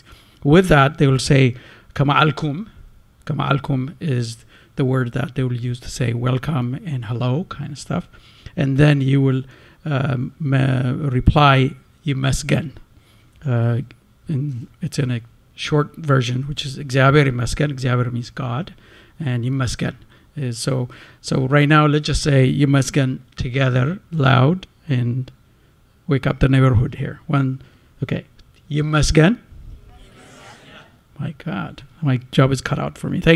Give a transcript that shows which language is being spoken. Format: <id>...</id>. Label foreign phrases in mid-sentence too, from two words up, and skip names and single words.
<en>With that, they will say</en> <ti>ከመይ ኣለኹም. ከመይ ኣለኹም</ti> <en>is the word that they will use to say welcome and hello kind of stuff. And then you will reply yimesgen.</en> <am>It's in a short version, which is እግዚአብሔር ይመስገን.</am> <en>እግዚአብሔር means God, and ይመስገን is so right now let's just say ይመስገን together loud and wake up the neighborhood here.</en> <am>Okay, ይመስገን.</am> <en>My God, my job is cut out for me.</en>